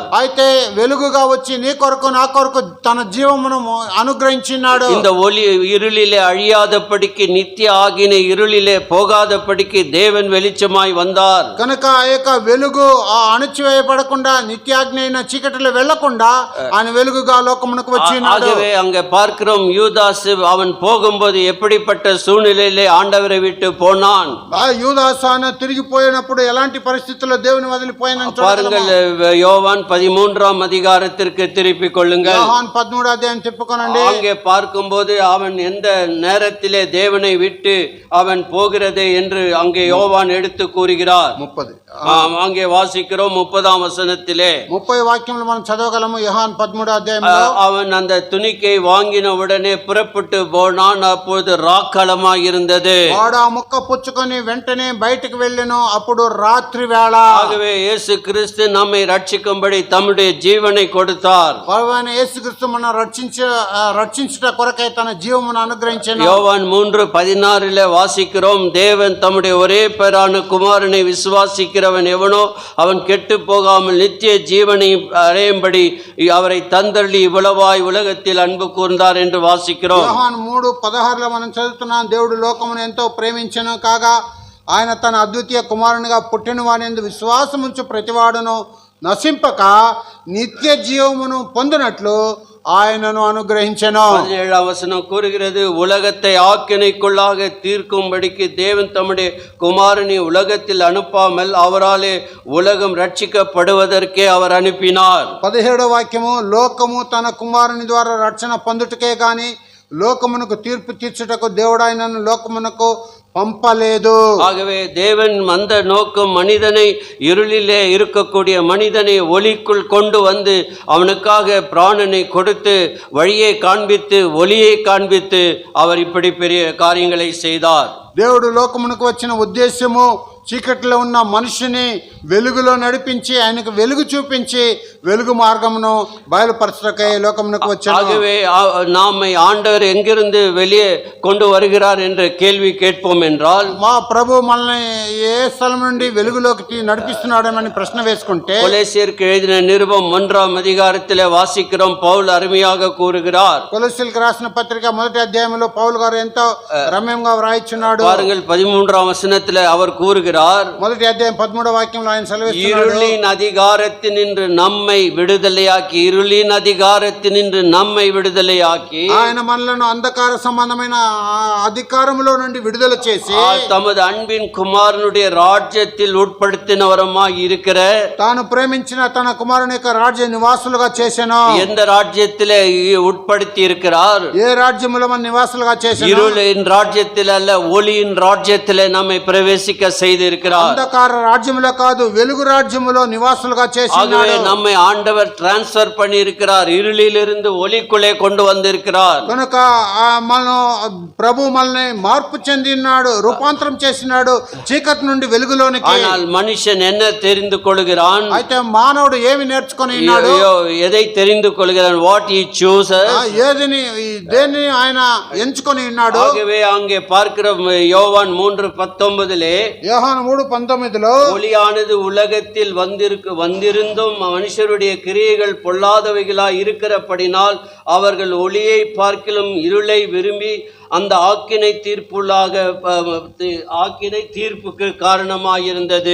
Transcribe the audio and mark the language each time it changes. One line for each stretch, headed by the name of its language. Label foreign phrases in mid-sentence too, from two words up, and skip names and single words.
Telugu: అయితే వెలుగుగా వచ్చి నీ కొరకు నా కొరకు తన జీవమును అనుగ్రహించినాడు.
Tamil: இந்த ஒளி இருளிலே அழியாதபடிக்கு நித்திய ஆகின இருளிலே போகாதபடிக்கு தேவன் வெளிச்சமாய் வந்தார்.
Telugu: కనుక ఆ యొక్క వెలుగు అణచివేయబడకుండా నిత్యాగ్ని అయిన చీకటిలో వెళ్లకుండా ఆయన వెలుగుగా లోకమునకు వచ్చినాడు.
Tamil: ஆகவே அங்கே பார்க்கிறோம், யூதாஸ் அவன் போகும்போது எப்படிப்பட்ட சூழ்நிலையிலே ஆண்டவரை விட்டு போனான்.
Telugu: యూదాసు ఆయన తిరిగి వదిలిపోయినప్పుడు ఎలాంటి పరిస్థితుల్లో దేవుని వదిలిపోయిన
Tamil: பாருங்கள் யோவான் 13ஆம் அதிகாரத்திற்கு திருப்பிக் கொள்ளுங்கள்.
Telugu: యోహాను 13వ అధ్యాయం తిప్పుకొనండి.
Tamil: அங்கே பார்க்கும்போது அவன் எந்த நேரத்திலே தேவனை விட்டு அவன் போகிறதே என்று அங்கே யோவான் எடுத்து கூறுகிறார். 30 அங்கே வாசிக்கிறோம் 30ஆம் வசனத்திலே
Telugu: 30 వాక్యములు మనం చదవగలము. యోహాను 13వ అధ్యాయంలో
Tamil: அவன் அந்த துணிக்கை வாங்கின உடனே புறப்பட்டு போனான். அப்பொழுது ராக்களமாய் இருந்தது.
Telugu: వాడు ఆ ముక్క పుచ్చుకొని వెంటనే బయటికి వెళ్ళెను. అప్పుడు రాత్రి వేళ.
Tamil: ஆகவே இயேசு கிறிஸ்து நம்மை ரட்சிக்கும்படி தம்முடைய ஜீவனை கொடுத்தார்.
Telugu: ప్రభువైన యేసుక్రీస్తు మన రక్షించుట కొరకై తన జీవమును అనుగ్రహించెను.
Tamil: யோவான் 3:16 வாசிக்கிறோம், தேவன் தம்முடைய ஒரே பேரான குமாரனை விசுவாசிக்கிறவன் எவனோ அவன் கெட்டு போகாமல் நித்திய ஜீவனை அடையும்படி அவரை தந்தள்ளி இவ்வளவாய் உலகத்தில் அன்பு கூர்ந்தார் என்று வாசிக்கிறோம்.
Telugu: యోహాను 3:16 మనం చదువుతున్నాం. దేవుడు లోకమును ఎంతో ప్రేమించెను కాగా ఆయన తన అద్వితీయ కుమారునిగా పుట్టిన వానియందు విశ్వాసముంచు ప్రతివాడును నశింపక నిత్య జీవమును పొందినట్లు ఆయనను అనుగ్రహించెను.
Tamil: 17ஆம் வசனம் கூறுகிறது, உலகத்தை ஆக்கினைக்குள்ளாக தீர்க்கும்படிக்கு தேவன் தம்முடைய குமாரனை உலகத்தில் அனுப்பாமல் அவராலே உலகம் ரட்சிக்கப்படுவதற்கே அவர் அனுப்பினார்.
Telugu: 17వ వాక్యము, లోకము తన కుమారుని ద్వారా రక్షణ పొందుటకే గాని లోకమునకు తీర్పు తీర్చుటకు దేవుడు ఆయనను లోకమునకు పంపలేదు.
Tamil: ஆகவே தேவன் அந்த நோக்கம் மனிதனை இருளிலே இருக்கக்கூடிய மனிதனை ஒளிக்குள் கொண்டு வந்து அவனுக்காக பிராணனை கொடுத்து வழியை காண்பித்து ஒளியை காண்பித்து அவர் இப்படி பெரிய காரியங்களை செய்தார்.
Telugu: దేవుడు లోకమునకు వచ్చిన ఉద్దేశము చీకట్లో ఉన్న మనిషిని వెలుగులో నడిపించి ఆయనకు వెలుగు చూపించి వెలుగు మార్గమును బయలుపరచటకై లోకమునకు వచ్చాడు.
Tamil: ஆகவே நாமை ஆண்டவர் எங்கிருந்து வெளியே கொண்டு வருகிறார் என்ற கேள்வி கேட்போம் என்றால்,
Telugu: మా ప్రభు మనల్ని ఏ స్థలం నుండి వెలుగులోకి నడిపిస్తున్నాడని ప్రశ్న వేసుకుంటే,
Tamil: கொலோசியருக்கு எழுதின நிருபம் 1ஆம் அதிகாரத்திலே வாசிக்கிறோம், பவுல் அருமையாக கூறுகிறார்.
Telugu: కొలొస్సీయులకు రాసిన పత్రిక 1వ అధ్యాయంలో పౌలు గారు ఎంతో రమ్యంగా వ్రాయిచున్నాడు.
Tamil: பாருங்கள் 13ஆம் வசனத்திலே அவர் கூறுகிறார்,
Telugu: 1వ అధ్యాయం 13వ వాక్యంలో ఆయన సెలవిస్తున్నాడు,
Tamil: இருளின் அதிகாரத்தினின்று நம்மை விடுதலையாக்கி, இருளின் அதிகாரத்தினின்று நம்மை விடுதலையாக்கி,
Telugu: ఆయన మనలను అంధకార సంబంధమైన అధికారములో నుండి విడుదల చేసి
Tamil: தமது அன்பின் குமாரனுடைய ராஜ்யத்தில் உட்படுத்தினவரமாய் இருக்கிற,
Telugu: తాను ప్రేమించిన తన కుమారుని యొక్క రాజ్య నివాసులుగా చేసెను.
Tamil: எந்த ராஜ்யத்திலே உட்படுத்தி இருக்கிறார்?
Telugu: ఏ రాజ్యములో మన నివాసులుగా చేసెను?
Tamil: இருளின் ராஜ்யத்தில் அல்ல, ஒளியின் ராஜ்யத்திலே நம்மை பிரவேசிக்க செய்திருக்கிறார்.
Telugu: అంధకార రాజ్యములో కాదు, వెలుగు రాజ్యములో నివాసులుగా చేసినాడు.
Tamil: ஆகவே நம்மை ஆண்டவர் டிரான்ஸ்ஃபர் பண்ணி இருக்கிறார், இருளிலிருந்து ஒளிக்குள்ளே கொண்டு வந்திருக்கிறார்.
Telugu: కనుక మనం ప్రభు మనల్ని మార్పు చెందినాడు, రూపాంతరం చేసినాడు చీకటి నుండి వెలుగులోనికి.
Tamil: ஆனால் மனுஷன் என்ன தெரிந்து கொள்கிறான்?
Telugu: అయితే మానవుడు ఏమి నేర్చుకొని ఉన్నాడు?
Tamil: எதை தெரிந்து கொள்கிறான்?
English: வாட் he chooses.
Telugu: దేన్ని ఆయన ఎంచుకొని ఉన్నాడు.
Tamil: ஆகவே அங்கே பார்க்கிறோம் யோவான் 3:19 யோவான் 3:19 ஒளியானது உலகத்தில் வந்திருந்தும் மனுஷருடைய கிரியைகள் பொல்லாதவைகளாய் இருக்கிறபடினால் அவர்கள் ஒளியை பார்க்கிலும் இருளை விரும்பி அந்த ஆக்கினை தீர்ப்புக்கு காரணமாயிருந்தது.